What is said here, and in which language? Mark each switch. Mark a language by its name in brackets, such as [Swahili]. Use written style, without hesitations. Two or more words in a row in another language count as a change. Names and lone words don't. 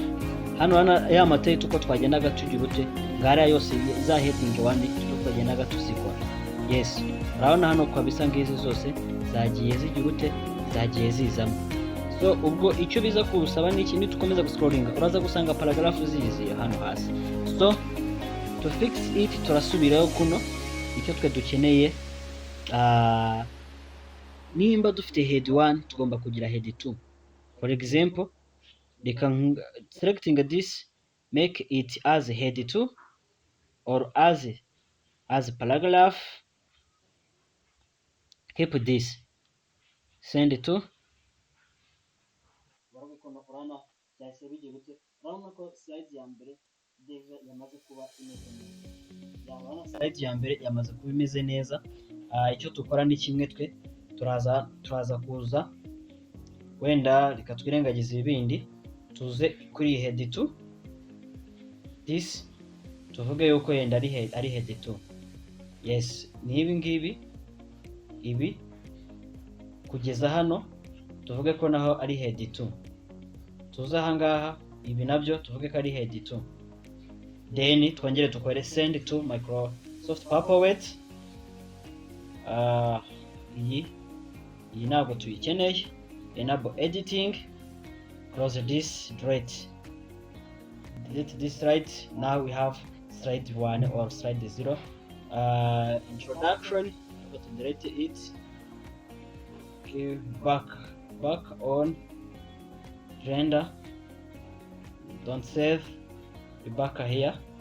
[Kinyarwanda] Hano ya matitle uko twagendaga tugira ute ngara yose za heading 1 uko twagendaga tuzikora. Yes, urabona hano kwa bisa ngizi zose zagiye zigira ute, zagiye zizamo. So ubwo icyo biza kusaba ni iki, tukomeza guscrollinga uraza gusanga paragraph zizi hano hasi. So [English] to fix it [Kinyarwanda] turasubirayo kuno icyo twe dukeneye, nimba dufite head 1 tugomba kugira head 2. [English] For example, selecting this, make it as head 2 or as paragraph, keep this, send to. [Kinyarwanda] Slide ya mbere yamaze kuba imeze neza. Icyo dukora ni kimwe, twe turaza kuza wenda reka twirengagize ibindi, tuze kuri head 2, this tuvuge yuko yenda ari head 2. Yes, ni ibi ngibi, ibi kugeza hano tuvuge ko naho ari head 2. Tuza ahangaha ibi nabyo tuvuge ko ari head 2. Then twongere tukore [English] send to [Kinyarwanda] Microsoft PowerPoint. Iyi ntabwo tuyikeneye. [English] Enable editing, close this, delete this slide. Now we have slide 1 or slide 0. Introduction, but delete it. Okay, back on render, don't save, be back here.